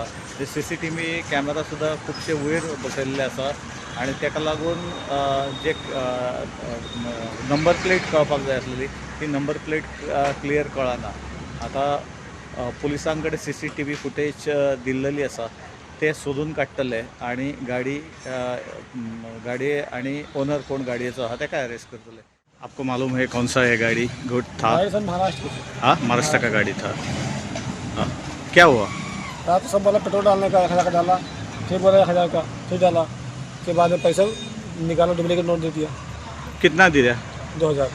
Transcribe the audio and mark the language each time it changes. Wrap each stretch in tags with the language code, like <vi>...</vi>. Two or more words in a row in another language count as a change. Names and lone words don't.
<kok>ते</kok> <en>CCTV camera</en> <kok>सुद्दां खुबशे वयर बसयल्ले आसा आणि ताका लागून जे</kok> <en>number plate</en> <kok>कळपाक जाय आसलेली ती</kok> <en>number plate clear</en> <kok>कळना. आता पुलिसां कडेन</kok> <en>CCTV footage</en> <kok>दिल्लेली आसा, ते सोदून काडटले आणि गाडी आणि ओनर कोण गाडयेचो आहा ताका अरेस्ट करतले.</kok> <hi>आपको मालूम है कौन सा है गाड़ी गुड था? सर महाराष्ट्र की। हाँ, महाराष्ट्र का गाड़ी था। हाँ, क्या हुआ? रात सब बोला पेट्रोल डालने का 1000 का डाला, फिर बोला 1000 का, फिर डाला, के बाद में पैसा निकाला,</hi> <en>duplicate note</en> <hi>दे दिया। कितना दिया? 2000।</hi>